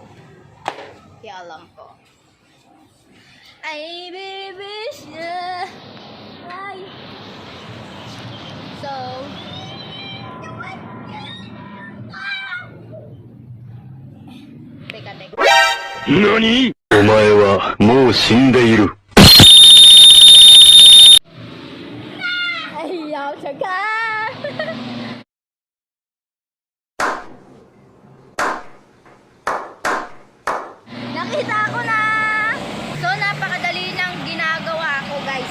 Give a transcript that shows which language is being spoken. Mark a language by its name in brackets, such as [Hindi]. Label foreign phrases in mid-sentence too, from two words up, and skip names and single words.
[Filipino] Kaya alam ko. Ay, baby, siya. Ay. So, teka. [Japanese] 何お前はもう死んでいる。 [Filipino] Ayaw siya ka! Nakita ko na! So, napakadali ng ginagawa ko, guys.